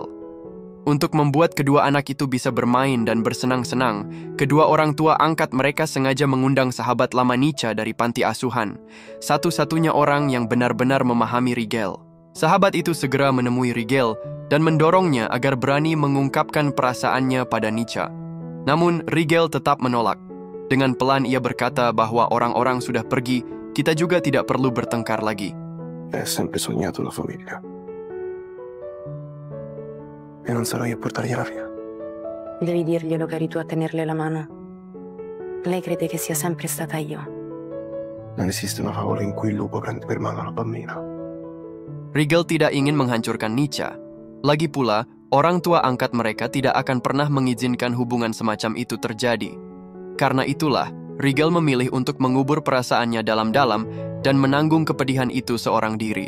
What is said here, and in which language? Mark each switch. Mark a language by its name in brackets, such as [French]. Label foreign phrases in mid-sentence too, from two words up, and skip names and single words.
[Indonesian] Untuk membuat kedua anak itu bisa bermain dan bersenang-senang, kedua orang tua angkat mereka sengaja mengundang sahabat lama Nica dari panti asuhan, satu-satunya orang yang benar-benar memahami Rigel. Sahabat itu segera menemui Rigel dan mendorongnya agar berani mengungkapkan perasaannya pada Nica. Namun, Rigel tetap menolak. Dengan pelan ia berkata bahwa orang-orang sudah pergi, kita juga tidak perlu bertengkar lagi. [Italian] Hai sempre sognato la famiglia. E non sarò io a portargliela via. Devi dirglielo che eri tu a tenerle la mano. Lei crede che sia sempre stata io. Non esiste una favola in cui il lupo prende per mano la bambina. [Indonesian] Rigel tidak ingin menghancurkan Nica. Lagi pula, orang tua angkat mereka tidak akan pernah mengizinkan hubungan semacam itu terjadi. Karena itulah, Rigel memilih untuk mengubur perasaannya dalam-dalam dan menanggung kepedihan itu seorang diri.